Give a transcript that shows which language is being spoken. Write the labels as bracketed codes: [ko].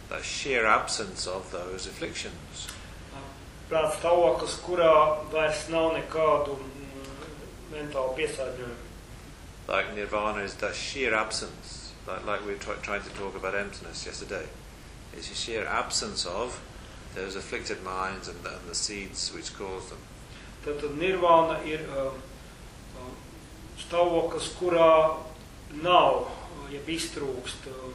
[en] The sheer absence of those afflictions. [lv] Prāta stāvoklis, kurā vairs nav nekādu mentālu piesārņojumu. [en] Like nirvana is the sheer absence, like we tried to talk about emptiness yesterday. It's the sheer absence of those afflicted minds and the seeds which cause them. [lv] Tad nirvana ir stāvoklis, kurā nav, jeb iztrūkst